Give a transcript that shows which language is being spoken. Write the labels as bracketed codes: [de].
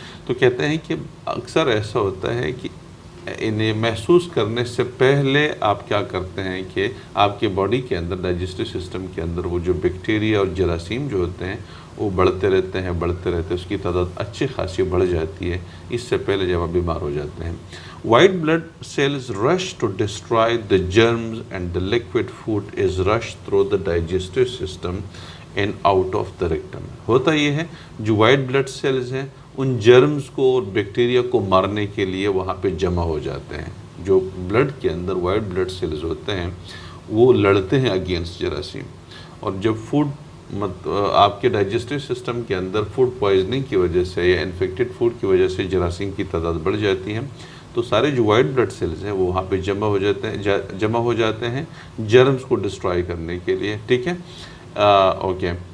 [hi] तो कहते हैं कि अक्सर ऐसा होता है कि इन्हें महसूस करने से पहले आप क्या करते हैं कि आपके बॉडी के अंदर, डाइजेस्टिव सिस्टम के अंदर वो जो बैक्टीरिया और जरासीम जो होते हैं वो बढ़ते रहते हैं, उसकी तादाद अच्छी खासी बढ़ जाती है, इससे पहले जब आप बीमार हो जाते हैं। [en] White blood cells rush to destroy the germs and the liquid food is rushed through the digestive system and out of the rectum। [hi] होता ये है, जो white blood cells हैं उन जर्म्स को और बैक्टीरिया को मारने के लिए वहाँ पे जमा हो जाते हैं। जो ब्लड के अंदर white blood cells होते हैं वो लड़ते हैं अगेंस्ट जरासीम, और जब फूड आपके डाइजेस्टिव सिस्टम के अंदर फूड पॉइजनिंग की वजह से या इन्फेक्टेड फूड की वजह से जरासीम की तादाद बढ़ जाती है, तो सारे जो वाइट ब्लड सेल्स हैं वो वहाँ पे जमा हो जाते हैं जर्म्स को डिस्ट्रॉय करने के लिए। ठीक है। ओके।